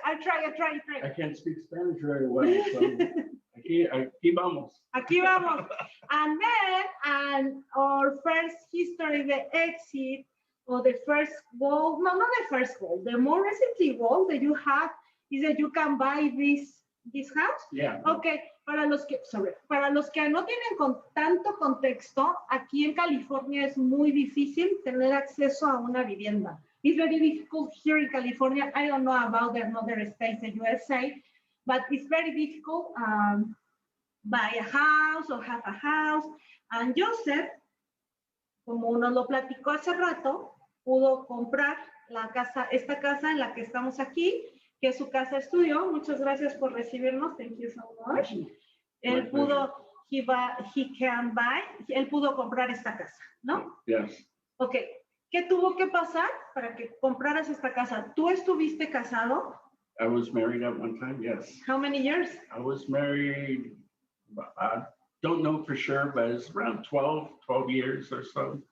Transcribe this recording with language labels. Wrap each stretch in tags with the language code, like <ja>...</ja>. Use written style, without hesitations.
<en>I can't speak Spanish very well, so</en> <es>aquí vamos. Aquí vamos.</es> <en>And then, our first history, the exit, or the first goal, no, not the first goal, the more recently goal that you have is that you can buy this house. Yeah.</en> <es>Okay, para los que no tienen tanto contexto, aquí en California es muy difícil tener acceso a una vivienda.</es> <en>It's very difficult here in California. I don't know about the other states, the USA, but it's very difficult buy a house or have a house.</en> <es>And Joseph, como nos lo platicó hace rato, pudo comprar esta casa en la que estamos aquí, que es su casa estudio. Muchas gracias por recibirnos.</es> <en>Thank you so much.</en> <es>Él pudo, él pudo comprar esta casa, ¿no?</es> <en>Yes. Ok.</en> <es>¿Qué tuvo que pasar para que compraras esta casa? ¿Tú estuviste casado?</es> <en>I was married at one time, yes. How many years? I was married, I don't know for sure, but it's around 12 years or so.</en>